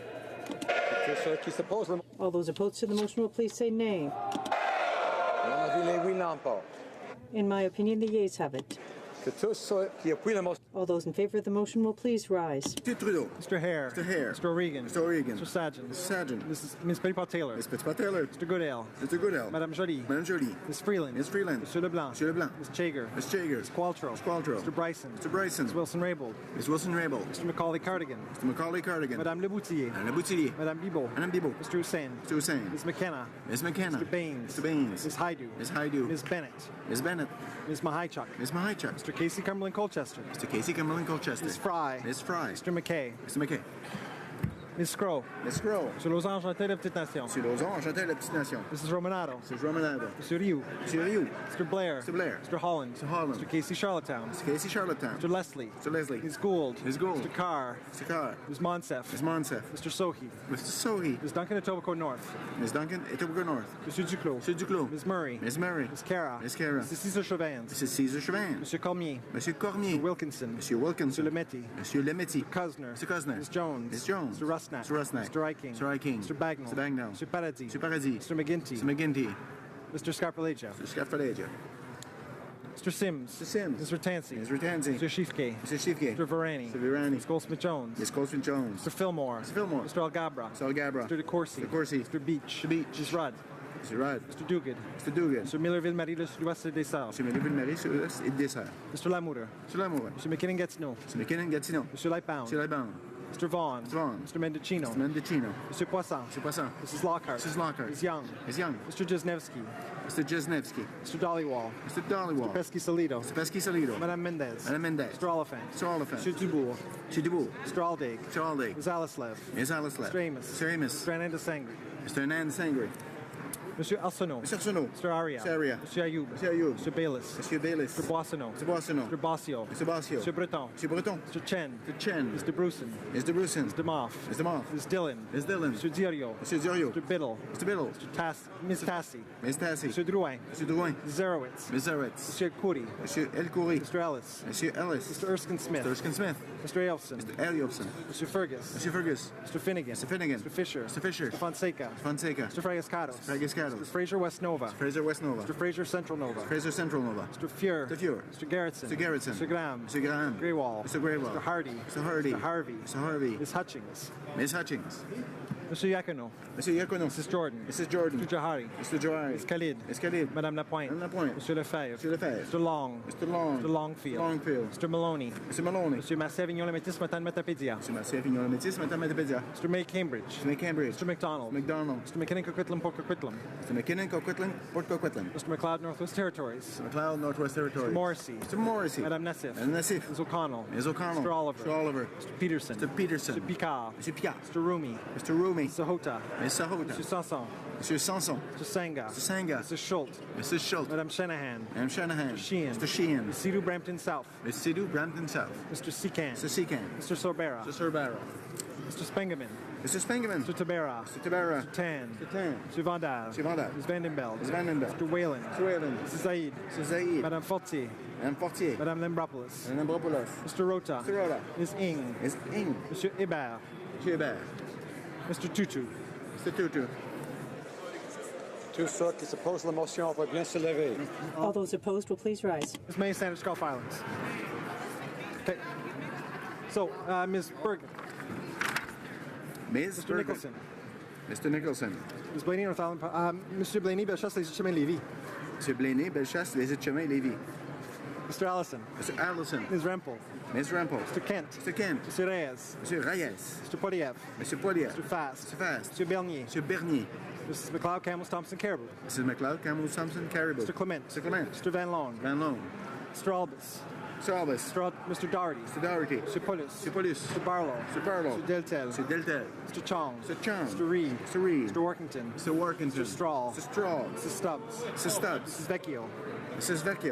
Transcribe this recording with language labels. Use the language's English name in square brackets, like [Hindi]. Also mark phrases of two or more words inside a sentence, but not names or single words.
[English] All those opposed to the motion will please say nay. In my opinion, the yeas have it. All those in favor of the motion will please rise. Mr. Trudeau. Mr. Hare. Mr. Hare. Mr. O'Regan. Mr. O'Regan. Mr. Sargent. Mr. Sargent. Ms. Petitpas-Taylor. Ms. Petitpas-Taylor. Mr. Goodale. Mr. Goodale. Madame Joly. Madame Joly. Ms. Freeland. Ms. Freeland. Monsieur Leblanc. Monsieur Leblanc. Ms. Chager. Ms. Chager. Ms. Qualtrough. Ms. Qualtrough. Mr. Bryson. Mr. Bryson. Ms. Wilson-Raybould. Ms. Wilson-Raybould. Mr. Macaulay-Cardigan. Mr. Macaulay-Cardigan. Madame Leboutier. Madame Leboutier. Madame Bibeau. Madame Bibeau. Mr. Hussain. Mr. Hussain. Ms. McKenna. Ms. McKenna. Mr. Baines. Mr. Baines. Ms. Haidu. Ms. Haidu. Ms. Bennett. Ms. Bennett. Ms. Mahichuk. Ms. Mahichuk. Mr. Casey Cumberland Colchester. Mr. Casey Cumberland Colchester. Ms. Fry. Ms. Fry. Mr. McKay. Mr. McKay. Ms. Scrow. Ms. Scrow. Monsieur Lausanne, Enchanté de la Petite Nation. Monsieur Lausanne, enchanté de la Petite Nation. Mrs. Romanado. Mrs. Romanado. Monsieur Rioux. Monsieur Rioux. Mr. Blair. Mr. Blair. Mr. Holland. Mr. Holland. Mr. Casey Charlottetown. Mr. Casey Charlottetown. Mr. Leslie. Mr. Leslie. Ms. Gould. Ms. Gould. Mr. Carr. Mr. Carr. Ms. Monsef. Ms. Monsef. Mr. Sohi. Mr. Sohi. Ms. Duncan Etobicoke North. Ms. Duncan Etobicoke North. Monsieur Duclos. Monsieur Duclos. Ms. Murray. Ms. Murray. Ms. Cara. Ms. Cara. Mrs. Cesar Chauvin. Mrs. Cesar Chauvin. Monsieur Cormier. Monsieur Cormier. Mr. Wilkinson. Monsieur Wilkinson. Mr. Lemetti. Monsieur Lemetti. Cosner. Mr. Cosner. Ms. Jones. Ms. Jones. Mr. Rusnak. Mr. Rusnak. Mr. Iking. Mr. Iking. Mr. Bagnall. Mr. Bagnall. Mr. Paradis. Mr. Paradis. Mr. McGinty. Mr. McGinty. Mr. Scarpalegia. Mr. Scarpalegia. Mr. Sims. Mr. Sims. Mr. Tansey. Mr. Tansey. Mr. Schiefke. Mr. Schiefke. Mr. Varani. Mr. Virani. Ms. Goldsmith-Jones. Ms. Goldsmith-Jones. Mr. Fillmore. Mr. Fillmore. Mr. Algabra. Mr. Algabra. Mr. DeCourcy. Mr. DeCourcy. Mr. Beach. Mr. Beach. Mrs. Rudd. Mr. Rudd. Mr. Duguid. Mr. Duguid. Mr. Miller-Ville-Marie de Sud-Ouest et des Sarts. Mr. Miller-Ville-Marie Sud-Ouest et des Sarts. Mr. Lamour. Mr. Lamour. Mr. McKinnon-Gatineau. Mr. McKinnon-Gatineau. Mr. Lightbound. Mr. Lightbound. Mr. Vaughan. Mr. Vaughan. Mr. Mendocino. Mr. Mendocino. Mr. Poisson. Mr. Poisson. Mrs. Lockhart. Mrs. Lockhart. Ms. Young. Ms. Young. Mr. Jesnevsky. Mr. Jesnevsky. Mr. Dollywall. Mr. Dollywall. Mr. Pesky-Salido. Mr. Pesky-Salido. Madame Mendez. Madame Mendez. Mr. Oliphant. Mr. Oliphant. Mr. Dubourg. Mr. Dubourg. Mr. Aldag. Mr. Aldag. Ms. Alislev. Ms. Alislev. Mr. Amos. Mr. Amos. Mr. Ananda Sangri. Mr. Anand Sangri. Monsieur Arsenault. Mr. Arsenault. Mr. Aria. Mr. Aria. Monsieur Ayoub. Mr. Ayoub. Mr. Bayliss. Mr. Bayliss. Mr. Boissonneau. Mr. Boissonneau. Mr. Bossio. Mr. Bossio. Mr. Breton. Mr. Breton. Mr. Chen. Mr. Chen. Mr. Bruson. Mr. Bruson. Mr. Moff. Mr. Moff. Ms. Dillon. Ms. Dillon. Mr. Dirio. Mr. Dirio. Mr. Biddle. Mr. Biddle. Ms. Tassi. Ms. Tassi. Mr. Drouin. Mr. Drouin. Ms. Zerowitz. Ms. Zerowitz. Mr. Khoury. Monsieur El Khoury. Mr. Ellis. Monsieur Ellis. Mr. Erskine Smith. Mr. Erskine Smith. Mr. Elfson. Mr. Eliopson. Mr. Fergus. Monsieur Fergus. Mr. Finnegan. Mr. Finnegan. Mr. Fisher. Mr. Fisher. Mr. Fonseca. Fonseca. Mr. Fragascados. Mr. Fragascados. Mr. Fraser West Nova. Mr. Fraser West Nova. Mr. Fraser Central Nova. Fraser Central Nova. Mr. Fuhr. Mr. Fuhr. Mr. Garrettson. Mr. Garrettson. Mr. Graham. Mr. Graham. Greywall. Mr. Greywall. Mr. Hardy. Mr. Hardy. Mr. Harvey. Mr. Harvey. Ms. Hutchings. Ms. Hutchings. Mr. Iacono. Mr. Iacono. Mrs. Jordan. Mrs. Jordan. Mr. Jahari. Mr. Johari. Ms. Khalid. Ms. Khalid. Madame Lapointe. Madame Lapointe. Monsieur Lefebvre. Monsieur Lefebvre. Mr. Long. Mr. Long. Mr. Longfield. Longfield. Mr. Maloney. Mr. Maloney. Monsieur Massé-Avignon Métis Matane Matapédia. Mr. Massé-Avignon Métis Matane Matapédia. Mr. May Cambridge. Mr. May Cambridge. Mr. McDonald. McDonald. Mr. McKinnon Coquitlam Port Coquitlam. Mr. McKinnon Coquitlam Port Coquitlam. Mr. McLeod Northwest Territories. Mr. McLeod Northwest Territories. Mr. Morrissey. Mr. Morrissey. Madame Nassif. Madame Nassif. Ms. O'Connell. Ms. O'Connell. Mr. Oliver. Mr. Oliver. Mr. Peterson. Mr. Peterson. Mr. Picard. Mr. Picard. Mr. Rumi. Mr. Rumi. Mr. Hota. Mr. Hota. Mr. Sanson. Mr. Sanson. Mr. Sanga. Mr. Sanga. Mr. Schultz. Mrs. Schultz. Madame Shanahan. Madame Shanahan. Mr. Sheehan. Mr. Sheehan. Mr. Sidhu Brampton South. Mr. Sidhu Brampton South. Mr. Secan. Mr. Secan. Mr. Sorbera. Mr. Sorbera. Mr. Spengeman. Mr. Spengeman. Mr. Tabera. Mr. Tabera. Mr. Tan. Mr. Tan. Mr. Vandal. Mr. Vandal. Ms. Vandenbeld. Ms. Vandenbeld. Mr. Whalen. Mr. Whalen. Mrs. Zaid. Mr. Zaid. Madame Fortier. Madame Fortier. Madame Lembropoulos. Madame Lembropoulos. Mr. Rota. Mr. Rota. Ms. Ing. Ms. Ing. Monsieur Hébert. Monsieur Hébert. Mr. Tutu. Mr. Tutu. [French] Tous ceux qui s'opposent à la motion vont bien se lever. [English] All those opposed will please rise. Ms. May, standards call violence. Okay. So, Ms. Bergen. Ms. Mr. Bergen. Nicholson. Mr. Nicholson. Ms. Blaney, Northumberland. Monsieur Blaney, Bellechasse, les chemins Lévis. Monsieur Blaney, Bellechasse, les Chemin, Lévis. Mr. Allison. Mr. Allison. Ms. Rempel. Ms. Rempel. Mr. Kent. Mr. Kent. Mr. Reyes. Monsieur Reyes. Mr. Poilievre. Monsieur Poilievre. Mr. Fast. Mr. Fast. Mr. Bernier. Monsieur Bernier. Mrs. McLeod, Camels, Thompson, Caribou. Mrs. McLeod, Camel, Thompson, Caribou. Mr. Clement. Mr. Clement. Mr. Van Loan. Van Loan. Mr. Albus. Mr. Albus. Mr. Doherty. Mr. Doherty. Mr. Pulis. Mr. Paulus. Mr. Barlow. Mr. Barlow. Mr. Deltel. Mr. Deltel. Mr. Chong. Mr. Chong. Mr. Reed. Mr. Reed. Mr. Workington. Mr. Workington. Mr. Strahl. Mr. Strahl. Mrs. Stubbs. Mrs. Stubbs. Mrs. Vecchio. Mrs. Vecchio.